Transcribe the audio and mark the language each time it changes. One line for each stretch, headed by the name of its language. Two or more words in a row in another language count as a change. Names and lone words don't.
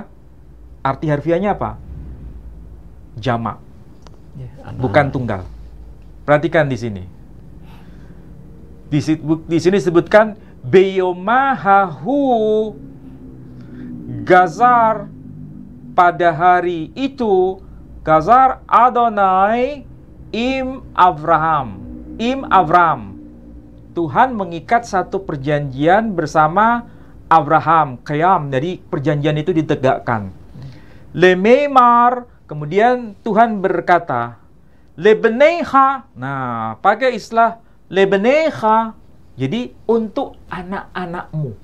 Indonesian: Arti harfiahnya apa? Jamak, bukan tunggal. Perhatikan di sini. Di sini disebutkan
Aramaic: ביומא ההוא גזר,
Indonesian: pada hari itu
Aramaic: gazar Adonai im Abraham.
Indonesian: Tuhan mengikat satu perjanjian bersama Abraham, Qiyam, jadi perjanjian itu ditegakkan. Lememar, kemudian Tuhan berkata, lebeneha, nah pakai istilah lebeneha, jadi untuk anak-anakmu.